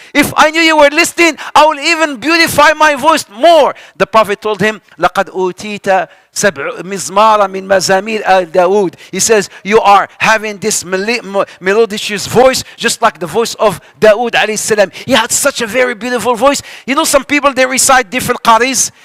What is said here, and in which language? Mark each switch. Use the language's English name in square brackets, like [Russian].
[English] If I knew you were listening, I will even beautify my voice more. The Prophet told him, [Arabic] لقد أوتيت سبع مزمارا من مزامير آل داود. [English] He says, you are having this melodious voice, just like the voice of Dawood alayhi salam. He had such a very beautiful voice. You know, some people, they recite different qaris.